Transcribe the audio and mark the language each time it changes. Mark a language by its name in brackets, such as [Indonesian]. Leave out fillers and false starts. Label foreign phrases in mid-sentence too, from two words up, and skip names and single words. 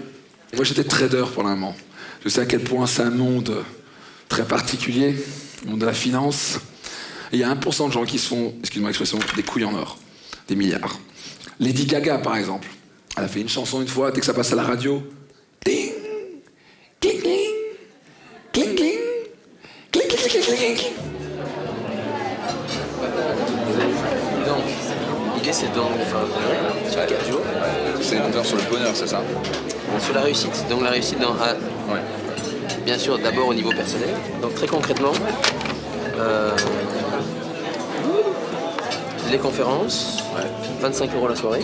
[French] Moi j'étais trader pendant un moment. Je sais à quel point c'est un monde très particulier, le monde de la finance. Et il y a 1% de gens qui se font, excuse-moi l'expression, des couilles en or, des milliards. Lady Gaga par exemple, elle a fait une chanson une fois, dès que ça passe à la radio, ding, cling, cling, cling, cling, cling, cling, cling, cling, cling. Donc, l'idée c'est donc de faire un congrès sur 4 jours. C'est une heure sur le bonheur, c'est ça? Sur la réussite. Donc la réussite dans bien sûr d'abord au niveau personnel. Donc très concrètement, les conférences, 25 € la soirée.